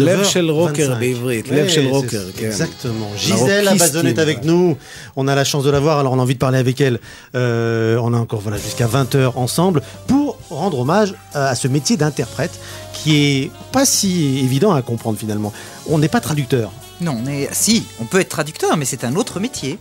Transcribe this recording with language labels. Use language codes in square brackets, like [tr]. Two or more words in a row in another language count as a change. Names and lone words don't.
[he] לב של רוקר בעברית, לב של רוקר, כן. [fr] Exactement. Gisèle Abazon est avec nous, on a la chance de la voir, alors on a envie de parler avec elle. On a encore jusqu'à 20h ensemble pour rendre hommage à ce métier d'interprète qui est pas si évident à comprendre finalement. On n'est pas traducteur. Non, si, on peut être traducteur, mais c'est un autre métier.